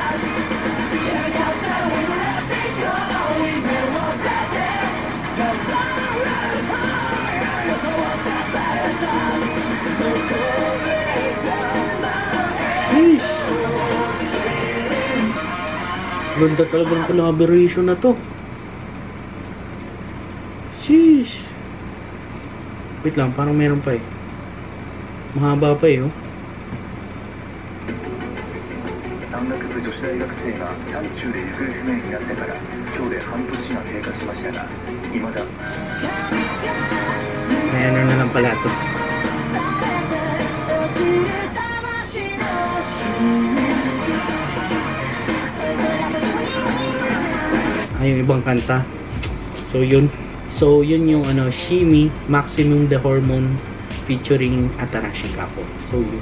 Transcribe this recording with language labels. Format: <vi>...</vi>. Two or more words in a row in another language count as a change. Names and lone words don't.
<en>Sheesh.</en> <tl>Ganda talaga ng collaboration na to.</tl> <en>Sheesh.</en> <tl>Wait lang, parang meron pa eh. Mahaba pa eh, oh.</tl> <ja>山岳部女子大学生が山中で行方不明になってから今日で半年が経過しましたが、未だ</ja> <tl>May ano na lang pala to. Ay, yung ibang kanta. So yun yung ano, Shimi, Maximum the Hormone featuring Atarashi Kako. So yun.</tl>